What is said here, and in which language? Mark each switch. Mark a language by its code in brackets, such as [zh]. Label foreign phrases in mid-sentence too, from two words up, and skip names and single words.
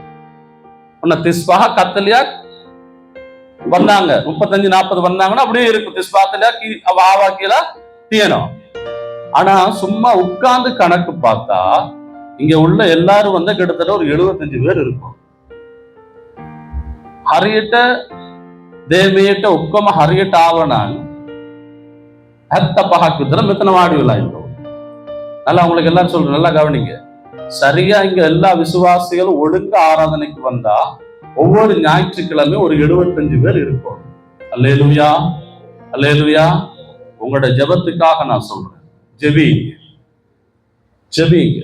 [ta] கத்தலியா வந்தாங்க, 35-40 வந்தாங்கன்னா அப்படியே இருக்கும். ஆனா சும்மா உட்கார்ந்து கணக்கு பார்த்தா இங்க உள்ள எல்லாரும் வந்து கிட்டத்தட்ட ஒரு 75 பேர் இருக்கும். [si] හරියට දේවයට ඔක්කොම හරියට ආව නම් 75ක් විතර මෙතන වාඩි වෙලා ඉන්නවා. [ta] நல்லா உங்களுக்கு எல்லாரும் சொல்றேன், நல்லா கவனிங்க. சரியா இங்க எல்லா விசுவாசிகளும் ஒழுங்க ஆராதனைக்கு வந்தா ஒவ்வொரு ஞாயிற்றுக்கிழமை ஒரு 75 பேர் இருக்கும். அல்லேலூயா, அல்லேலூயா. உங்களோட ஜெபத்துக்காக நான் சொல்றேன், ஜெபிங்க, ஜெபிங்க.